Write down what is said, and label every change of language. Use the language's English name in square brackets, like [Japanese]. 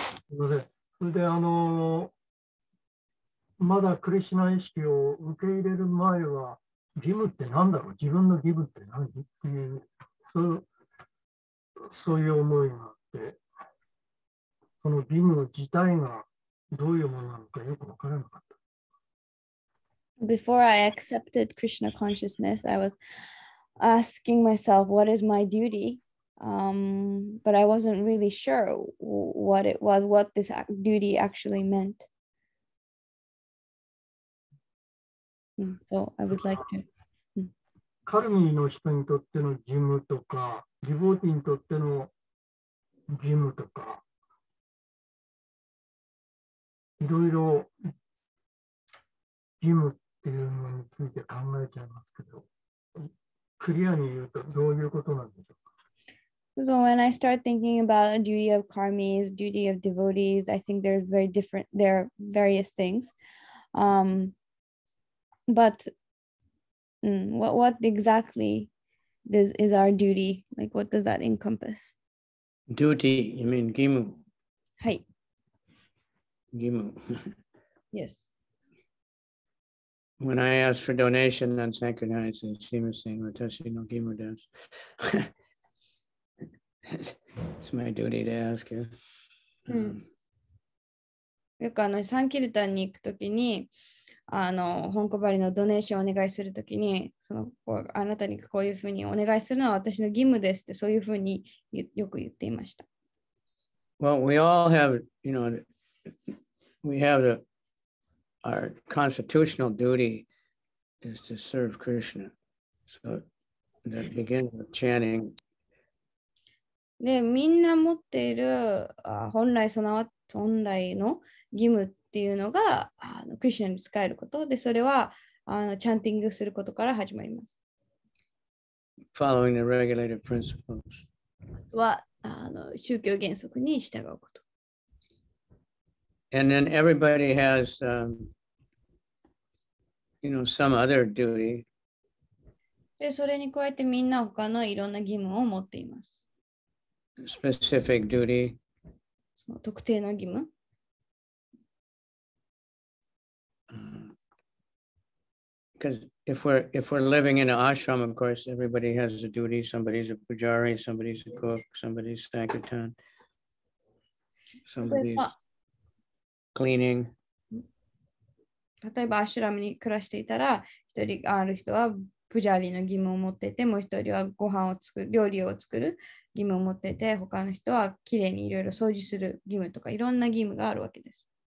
[Japanese] それでまだクリシュナ意識を受け入れる前は、義務って何だろう、自分の義務って何っていう、そういう思いがあって、その義務自体がどういうものなのかよく分からなかった。 [English] Before I accepted Krishna consciousness, I was asking myself, what is my duty? But I wasn't really sure what it was, what this duty actually meant. So I would like to. [Japanese] カルミーの人にとっての義務とか、ディボーティーにとっての義務とか、いろいろ義務っていうのについて考えちゃいますけど、クリアに言うとどういうことなんでしょうか。 [English] So when I start thinking about a duty of karmis, duty of devotees, I think there are various things. But what exactly is our duty? Like, what does that encompass? Duty, you mean gimu? [Japanese] はい。 Gimu. [English] Yes. When I ask for donation on Sacred Heart, I say, [Japanese] Simasen, watashi no gimu desu. [English] It's my duty to ask you. [Japanese] よくサンキルタンに行くときに、本小針のドネーションをお願いするときに、あなたにこういうふうにお願いするのは私の義務ですって、そういうふうによく言っていました。 [English] Well, we all have, we have our constitutional duty is to serve Krishna. So that begins with chanting. [Japanese] で、みんな持っている本来の義務っていうのがクリシュナに仕えることで、それはチャンティングすることから始まります。 [English] Following the regulated principles. [Japanese] は宗教原則に従うこと。 [English] And then everybody has, some other duty. [Japanese] で、それに加えてみんな他のいろんな義務を持っています。 [English] Specific duty. [Japanese] 特定の義務。 [English] because if we're living in an ashram, of course, everybody has a duty. Somebody's a pujari, somebody's a cook, somebody's sankirtan, somebody's cleaning. [Japanese] 例えばアシュラムに暮らしていたら、一人ある人はプジャーリーの義務を持っていて、もう一人はご飯を作る、料理を作る義務を持っていて、他の人はきれいにいろいろ掃除する義務とか、いろんな義務があるわけです。